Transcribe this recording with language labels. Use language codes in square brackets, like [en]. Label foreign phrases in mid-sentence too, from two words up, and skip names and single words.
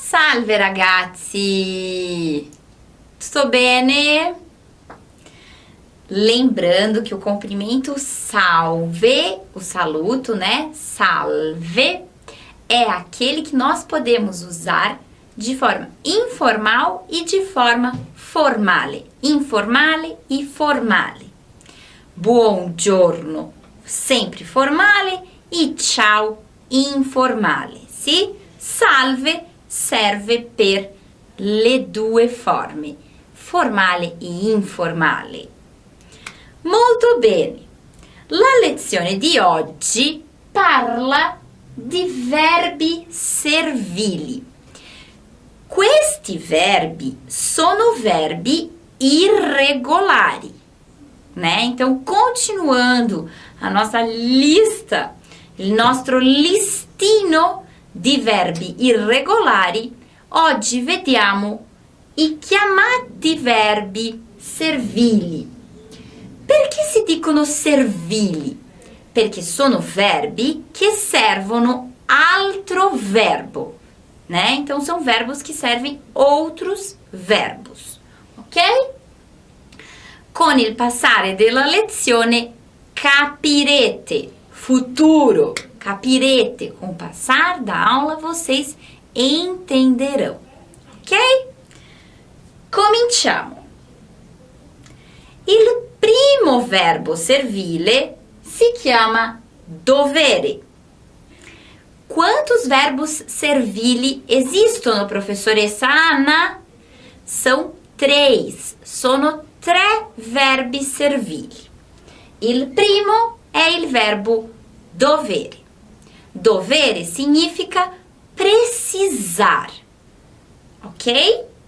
[it] Salve ragazzi! Tutto bene? [pt] Lembrando que o comprimento salve, o saluto, né? Salve, é aquele que nós podemos usar de forma informal e de forma formale. [it] Informale e formale. Buongiorno, sempre formale, e ciao, informale. Sì? Salve serve per le due forme, formale e informale. Molto bene. La lezione di oggi parla di verbi servili. Questi verbi sono verbi irregolari, [pt] né? Então, continuando a nossa lista, [it] il nostro listino di verbi irregolari, oggi vediamo i chiamati verbi servili. Perché si dicono servili? Perché sono verbi che servono altro verbo, né? [pt] Então, são verbos que servem outros verbos, ok? [it] Con il passare della lezione capirete, futuro, capirete. [pt] Com o passar da aula, vocês entenderão, ok? [it] Cominciamo. Il primo verbo servile si chiama dovere. [pt] Quantos verbos servili esistono, professoressa Anna? [it] São 3. Sono 3 verbi servili. Il primo è il verbo dovere. Dovere significa precisar, ok?